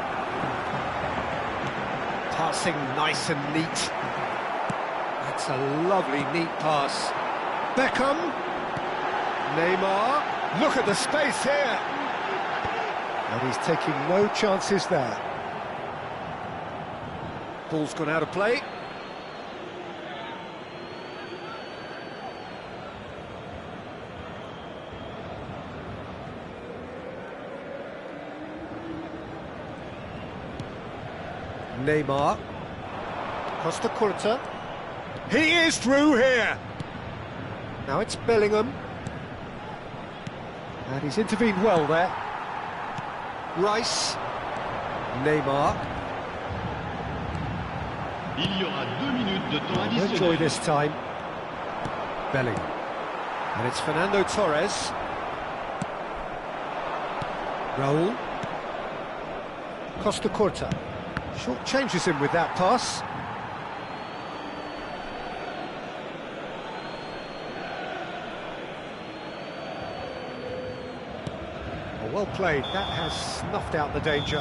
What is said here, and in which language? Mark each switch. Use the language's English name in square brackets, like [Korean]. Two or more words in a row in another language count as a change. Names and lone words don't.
[English] Passing nice and neat. That's a lovely, neat pass. Beckham. Neymar. Look at the space here. And he's taking no chances there. Ball's gone out of play. Neymar. Costa Curta. He is through here. Now it's Bellingham. And he's intervened well there. Rice. Neymar. [French] Il y aura 2 minutes de temps [English] Enjoy [French] additionnel. [English] this time. Bellingham. And it's Fernando Torres. Raul. Costa Curta. Short changes him with that pass. Well played, that has snuffed out the danger.